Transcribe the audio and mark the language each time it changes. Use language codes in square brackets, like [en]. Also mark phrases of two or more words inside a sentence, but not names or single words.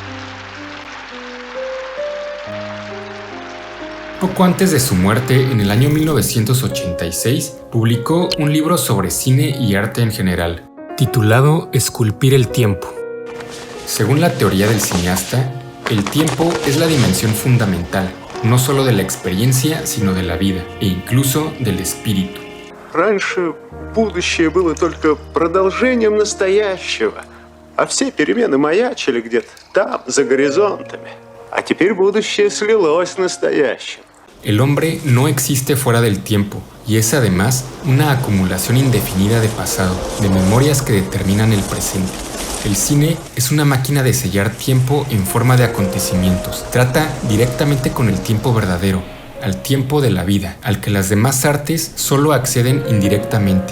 [es] Poco antes de su muerte, en el año 1986, publicó un libro sobre cine y arte en general, titulado Esculpir el tiempo. Según la teoría del cineasta, el tiempo es la dimensión fundamental, no solo de la experiencia, sino de la vida, e incluso del espíritu. [ru] Раньше будущее было только продолжением настоящего, а все перемены маячили где-то там, за горизонтами. А теперь будущее слилось с настоящим. [es] El hombre no existe fuera del tiempo y es además una acumulación indefinida de pasado, de memorias que determinan el presente. El cine es una máquina de sellar tiempo en forma de acontecimientos. Trata directamente con el tiempo verdadero, al tiempo de la vida, al que las demás artes solo acceden indirectamente.